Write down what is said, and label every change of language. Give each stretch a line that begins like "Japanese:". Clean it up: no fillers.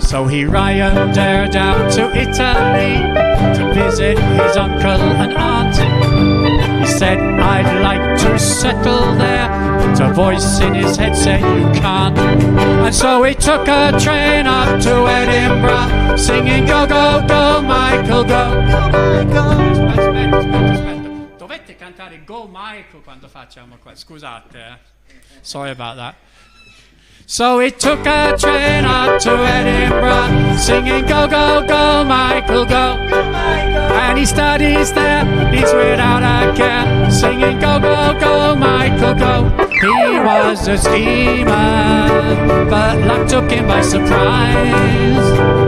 English: So he ryandered down to Italy to visit his uncle and aunt. He said, I'd like to settle there, but a voice in his head said, you can't. And so he took a train up to Edinburgh, singing go, go, go, Michael, go.
Italian: Aspetta. Dovete cantare Go Michael quando facciamo qua, scusate.
English: Sorry about that. So he took a train up to Edinburgh, singing go, go, go, Michael, go. And he studies there, he's without a care, singing go, go, go, Michael, go. He was a schemer, but luck took him by surprise.